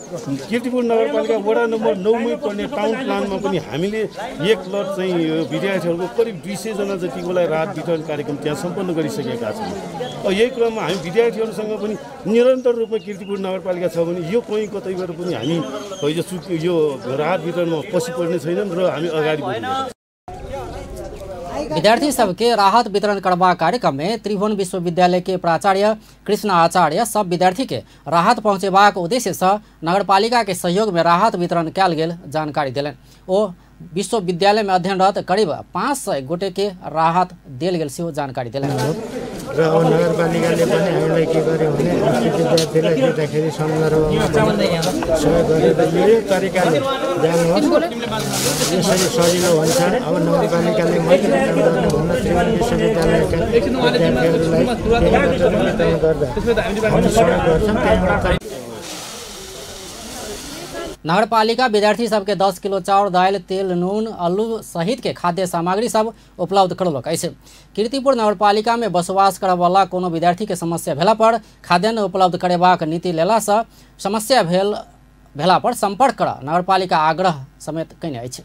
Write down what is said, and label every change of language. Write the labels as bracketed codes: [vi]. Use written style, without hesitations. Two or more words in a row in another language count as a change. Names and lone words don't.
[ne] कीर्तिपुर नगरपालिका वडा नम्बर 9 मै पर्ने टाउन प्लानमा पनि हामीले एक लट चाहिँ विद्यार्थीहरूको करिब 200 जना जतिकोलाई राहत वितरण कार्यक्रम त्यहाँ सम्पन्न गरिसकेका छौँ। यही क्रममा हामी विद्यार्थीहरूसँग पनि निरन्तर रूपमा कीर्तिपुर नगरपालिका छ भने यो कहीँ कतैबाट पनि हामी यो राहत वितरणमा पछि पर्ने छैनन् र हामी अगाडि बढ्छौँ। [mai] विद्यार्थी सबके राहत वितरण करबा कार्यक्रम में त्रिभुवन विश्वविद्यालय के प्राचार्य कृष्ण आचार्य सब विद्यार्थी के राहत पहुँचेबाक उद्देश्य से नगरपालिका के सहयोग में राहत वितरण कयल गेल जानकारी दिलनि। ओ विश्वविद्यालय में अध्ययनरत करीब 500 गोटे के राहत देल गेल सेहो जानकारी दिलनि। [ne] र नगरपालिकाले पनि हामीलाई के गर्यो भने विद्यार्थीलाई दिँदाखेरि सन्दर्भमा सहयोग गरेर यो तरिकाले जानुहोस्, यसरी सजिलो हुन्छ। अब नगरपालिकाले मात्रै काम गर्ने भन्न त्रिभुवन विश्वविद्यालयका विद्यार्थीहरूलाई गर्दा हामी सहयोग गर्छौँ। त्यहाँबाट [mai] नगरपालिका विद्यार्थी सबके 10 किलो चाउर, दाल, तेल, नून, आलू सहित के खाद्य सामग्री सब उपलब्ध करौलक अछि। कीर्तिपुर नगरपालिका में बसवास करयवला कोनो विद्यार्थी के समस्या भेला पर खाद्यान्न उपलब्ध करेबाक नीति लेला से समस्या भेला पर संपर्क कर नगरपालिका आग्रह समेत कयने अछि।